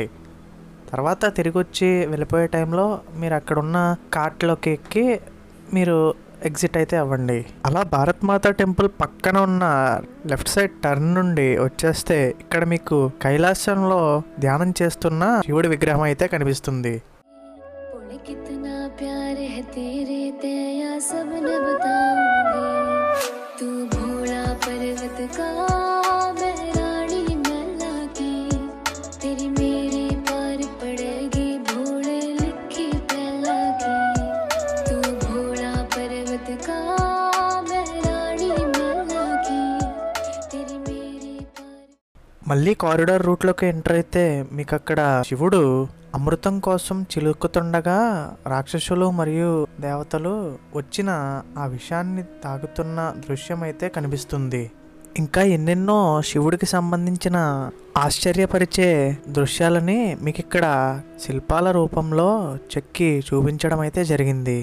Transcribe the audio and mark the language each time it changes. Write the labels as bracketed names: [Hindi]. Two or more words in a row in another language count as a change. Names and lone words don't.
[Telugu] తర్వాత తిరిగి వచ్చి వెళ్ళిపోయే టైంలో మీరు అక్కడ ఉన్న కార్ట్లోకి ఎక్కి మీరు ఎగ్జిట్ అయితే అవ్వండి. అలా భారత్ మాతా టెంపుల్ పక్కన ఉన్న [English] left side turn [Telugu] నుండి వచ్చేస్తే ఇక్కడ మీకు కైలాసంలో ధ్యానం చేస్తున్న శివుడి విగ్రహం అయితే కనిపిస్తుంది. [Haryanvi] तू भोला पर का मैं रानी मैला की तेरी मेरी पार पड़ेगी भोले लिखी पहला की तू भोला पर्वत का मैं रानी मैला की तेरी मेरी पार [Telugu] మళ్ళీ కారిడార్ రూట్లోకి ఎంటర్ అయితే మీకు అక్కడ శివుడు అమృతం కోసం చిలుకుతుండగా రాక్షసులు మరియు దేవతలు వచ్చిన ఆ విషయాన్ని తాగుతున్న దృశ్యం అయితే కనిపిస్తుంది. ఇంకా ఎన్నెన్నో శివుడికి సంబంధించిన ఆశ్చర్యపరిచే దృశ్యాలని మీకు ఇక్కడ శిల్పాల రూపంలో చెక్కి చూపించడం అయితే జరిగింది.